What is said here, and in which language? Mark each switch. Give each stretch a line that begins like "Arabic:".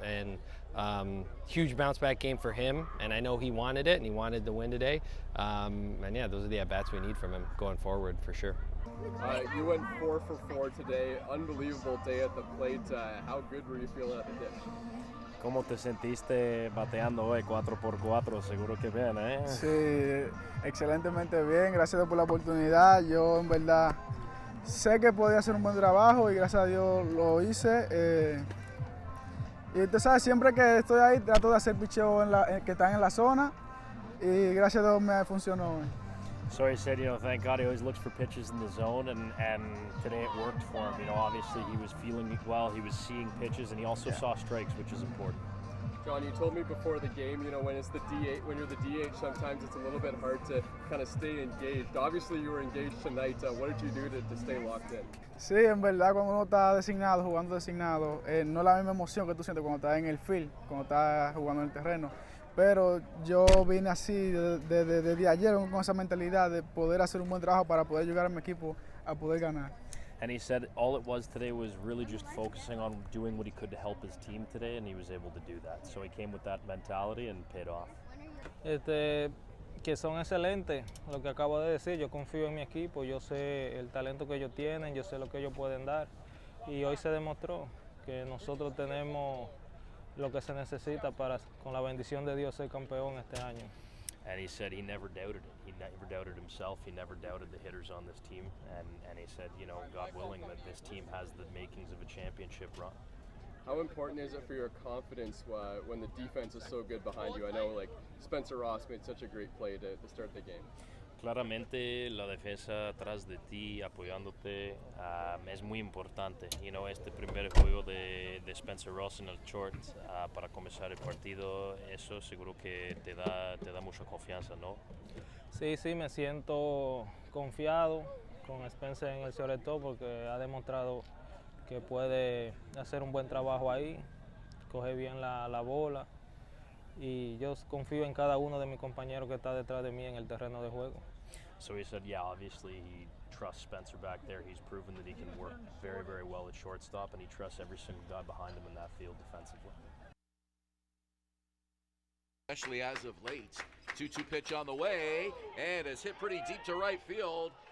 English: And huge bounce back game for him, and I know he wanted it, and he wanted the win today. And yeah, those are the at bats we need from him going forward for sure. You went 4 for 4 today. Unbelievable day at the plate. How good were you feeling at the dish?
Spanish: ¿Cómo te sentiste bateando hoy 4x4? Seguro que bien, ¿eh? Sí, excelentemente bien. Gracias por la oportunidad. Yo en verdad sé que podía hacer un buen trabajo y gracias a Dios lo hice. Y tú sabes, siempre que estoy ahí trato de hacer picheo que están en la zona y gracias a Dios me funcionó hoy.
English: So he said, you know, thank God he always looks for pitches in the zone, and today it worked for him. You know, obviously he was feeling well, he was seeing pitches, and he also saw strikes, which is important. John, you told me before the game, you know, when you're the DH, sometimes it's a little bit hard to kind of stay engaged. Obviously you were engaged tonight. What did you do to stay locked in?
Spanish: Sí, en verdad cuando uno está designado, jugando designado, no es la misma emoción que tú sientes cuando estás en el field, cuando estás jugando en el terreno. Pero yo vine así desde ayer con esa mentalidad de poder hacer un buen trabajo para poder ayudar a mi equipo a poder ganar.
English: And he said all it was today was really just focusing on doing what he could to help his team today, and he was able to do that. So he came with that mentality and paid off.
Spanish: Que son excelentes, lo que acabo de decir, yo confío en mi equipo, yo sé el talento que ellos tienen, yo sé lo que ellos pueden dar, y hoy se demostró que nosotros tenemos lo que se necesita para, con la bendición de Dios, ser campeón este año.
English: And he said he never doubted it. He never doubted himself. He never doubted the hitters on this team. And he said, you know, God willing, that this team has the makings of a championship run. How important is it for your confidence when the defense is so good behind you? I know, like, Spencer Ross made such a great play to start the game.
Spanish: Claramente la defensa atrás de ti apoyándote es muy importante.
English: You know,
Spanish: este primer juego de Spencer Ross en el short para comenzar el partido, eso seguro que te da mucha confianza, ¿no? Sí, me siento confiado con Spencer en el shortstop porque ha demostrado que puede hacer un buen trabajo ahí, coge bien la bola, y yo confío en cada uno de mis compañeros que está detrás de mí en el terreno de juego.
English: So he said, yeah, obviously he trusts Spencer back there. He's proven that he can work very, very well at shortstop, and he trusts every single guy behind him in that field defensively. Especially as of late. 2-2 pitch on the way, and it's hit pretty deep to right field.